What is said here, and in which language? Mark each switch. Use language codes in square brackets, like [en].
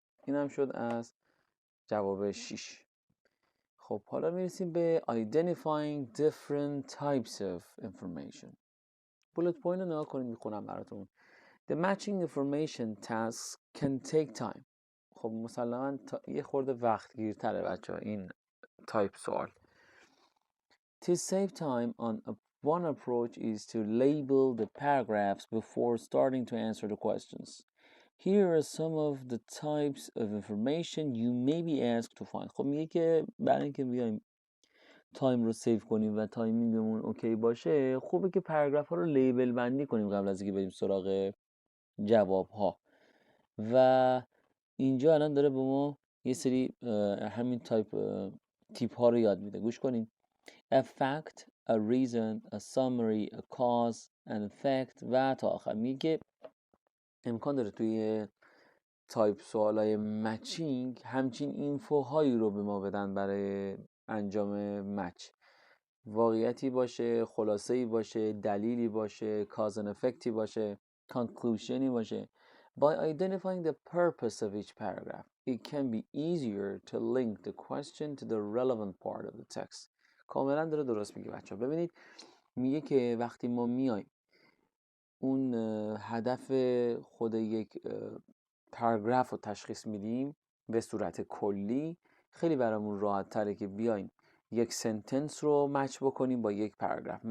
[fa] این هم شد از جواب 6. خب حالا میرسیم به [en] identifying different types of information. [fa] bullet point رو نگاه کنید، میخونم براتون. [en] The matching information tasks can take time. [fa] خب مسلماً یه خورده وقت گیرتره بچه ها این تایپ سوال. [en] To save time one approach is to label the paragraphs before starting to answer the questions. Here are some of the types of information you may be asked to find. [fa] خب میگه که برای اینکه بیایم تایم رو سیو کنیم و تایمینگمون اوکی باشه، خوبه که پاراگراف ها رو لیبل بندی کنیم قبل از اینکه بریم سراغ جواب ها. و اینجا الان داره به ما یه سری همین تیپ ها رو یاد میده. گوش کنیم. [en] A fact, a reason, a summary, a cause, an effect [fa] و تا آخر. میگه امکان داره توی تایپ سوالای مچینگ همچین اینفوهایی رو به ما بدن برای انجام مچ. واقعیتی باشه، خلاصه‌ای باشه، دلیلی باشه، [en] cause and effect [fa] ی باشه، conclusionی باشه. [en] By identifying the purpose of each paragraph, it can be easier to link the question to the relevant part of the text. [fa] کاملا داره درست میگه بچه ها. ببینید میگه که وقتی ما میایم اون هدف خود یک پاراگراف رو تشخیص میدیم به صورت کلی، خیلی برامون راحت تره که بیایم یک سنتنس رو مچ بکنیم با یک پاراگراف.